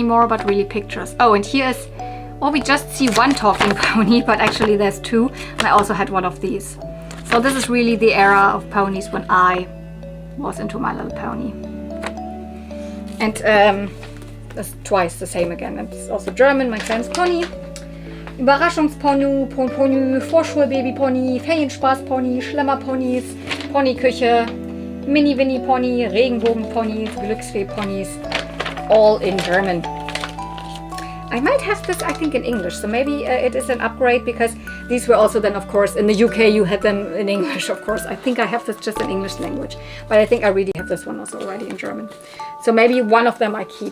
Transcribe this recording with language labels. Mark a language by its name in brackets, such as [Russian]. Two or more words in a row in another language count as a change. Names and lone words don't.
[English] Oh, and here is or we just see one talking pony, but actually there's two. And I also had one of these. So this is really the era of ponies when I was into My Little Pony. And that's twice the same again. And it's also German, [German] mein kleines Pony. Überraschungspony, Pony, Vorschulbabypony, Ferienspaßpony, Schlemmerponys, Ponyküche, Mini-Winnie-Pony, Regenbogenponys, Glücksfee-Ponys, [English] all in German. I might have this, I think, in English, so maybe it is an upgrade, because these were also then, of course, in the UK you had them in English, of course. I think I have this just in English language, but I think I really have this one also already in German. So maybe one of them I keep.